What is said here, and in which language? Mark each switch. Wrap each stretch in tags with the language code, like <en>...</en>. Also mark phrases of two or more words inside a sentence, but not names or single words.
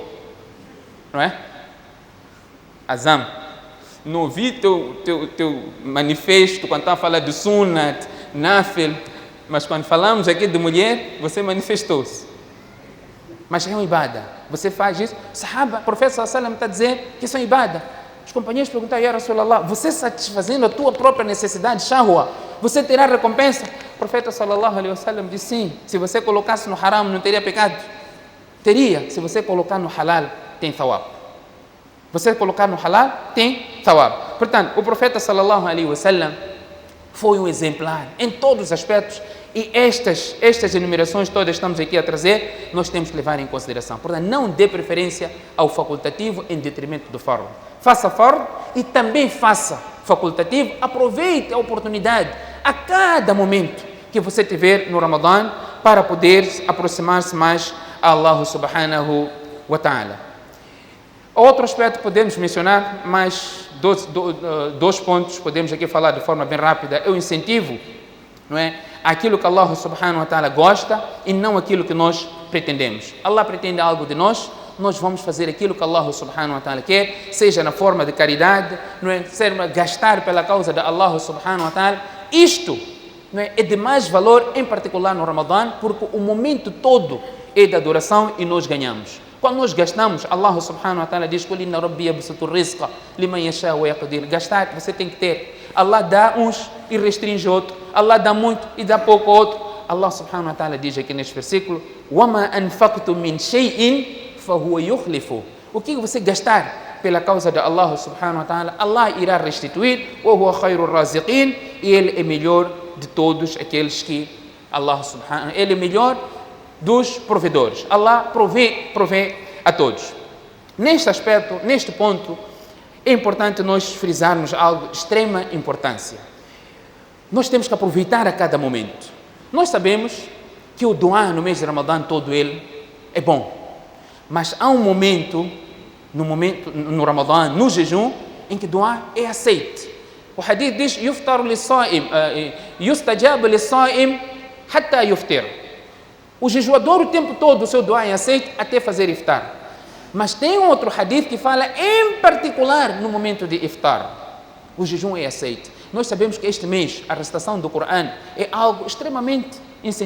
<pt>Não é? Azam, não ouvi teu manifesto quando estava a falar de Sunnat, Nafil, mas quando falamos aqui de mulher, você manifestou-se. Mas é uma ibada. Você faz isso. Sahaba, o profeta</pt> <ar>صلى الله عليه وسلم</ar> <pt>está a dizer que isso é ibada. Os companheiros perguntaram,</pt> <ar>يا رسول الله,</ar> <pt>você satisfazendo a tua própria necessidade, shahwa, você terá recompensa? O profeta</pt> <ar>صلى الله عليه وسلم</ar> <pt>disse sim. Se você colocasse no haram, não teria pecado? Teria. Se você colocar no halal, tem thawab. Você colocar no halal, tem thawab. Portanto, o profeta</pt> <ar>صلى الله عليه وسلم</ar> <pt>foi um exemplar em todos os aspectos. E estas enumerações todas que estamos aqui a trazer, nós temos que levar em consideração. Portanto, não dê preferência ao facultativo em detrimento do fard. Faça fard e também faça facultativo. Aproveite a oportunidade a cada momento que você tiver no Ramadã para poder aproximar-se mais a</pt> <ar>الله سبحانه وتعالى.</ar> <pt>Outro aspecto podemos mencionar, mais dois pontos podemos aqui falar de forma bem rápida. É o incentivo, não é? Aquilo que</pt> <ar>الله سبحانه وتعالى</ar> <pt>gosta e não aquilo que nós pretendemos. Allah pretende algo de nós, nós vamos fazer aquilo que</pt> <ar>الله سبحانه وتعالى</ar> <pt>quer, seja na forma de caridade, não é? Gastar pela causa de</pt> <ar>الله سبحانه وتعالى.</ar> <pt>Isto, não é de mais valor, em particular no Ramadã, porque o momento todo é de adoração e nós ganhamos. Quando nós gastamos,</pt> <ar>الله سبحانه وتعالى diz: "قل إن ربي يبسط الرزق لمن يشاء ويقدر."</ar> <pt>Gastar, você tem que ter. Allah dá uns e restringe outro. Allah dá muito e dá pouco outro.</pt> <ar>الله سبحانه وتعالى</ar> <pt>diz aqui neste versículo:</pt> <ar>"وما أنفقتم من شيء فهو يخلف."</ar> <pt>O que você gastar pela causa de</pt> <ar>الله سبحانه وتعالى,</ar> <pt>Allah irá restituir.</pt> <ar>"وهو خير الرازقين."</ar> <pt>E ele é melhor de todos aqueles que</pt> <ar>الله سبحانه,</ar> <pt>ele é melhor dos provedores. Allah provê a todos. Neste aspecto, neste ponto, é importante nós frisarmos algo de extrema importância. Nós temos que aproveitar a cada momento. Nós sabemos que o dua no mês de Ramadã todo ele é bom. Mas há um momento, no Ramadã, no jejum, em que o dua é aceito. O hadith diz:</pt> <ar>"يفطر للصائم يستجاب للصائم حتى يفطر."</ar> <pt>O jejuador o tempo todo o seu dua é aceito até fazer iftar. Mas tem um outro hadith que fala em particular no momento de iftar. O jejum é aceito. Nós sabemos que este mês a recitação do Corão é algo extremamente incentivado.</pt>